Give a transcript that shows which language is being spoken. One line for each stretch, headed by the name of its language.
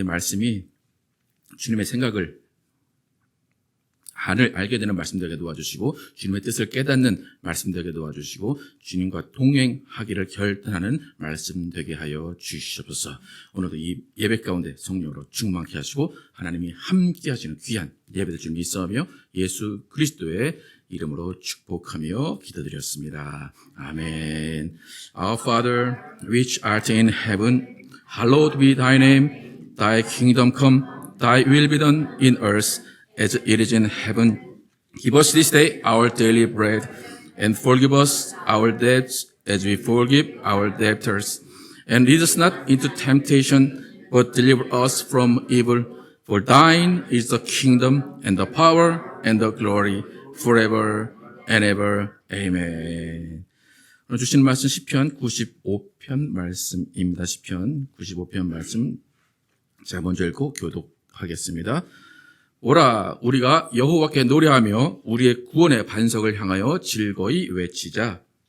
Korean: 이 말씀이 주님의 생각을 알게 되는 말씀 되게 도와주시고 주님의 뜻을 깨닫는 말씀 되게 도와주시고 주님과 동행하기를 결단하는 말씀 되게 하여 주시옵소서. 오늘도 이 예배 가운데 성령으로 충만케 하시고 하나님이 함께 하시는 귀한 예배될 줄 믿사오며 예수 그리스도의 이름으로 축복하며 기도드렸습니다. 아멘.
English: Our Father, which art in heaven, hallowed be thy name. Thy kingdom come, thy will be done in earth as it is in heaven. Give us this day our daily bread, and forgive us our debts as we forgive our debtors. And lead us not into temptation, but deliver us from evil. For thine is the kingdom, and the power, and the glory, forever and ever. Amen.
Korean: 오늘 주신 말씀 시편 95편 말씀입니다. 시편 95편 말씀 제가 먼저 읽고 교독하겠습니다. 오라 우리가 여호와께 노래하며 우리의 구원의 반석을 향하여 즐거이 외치자.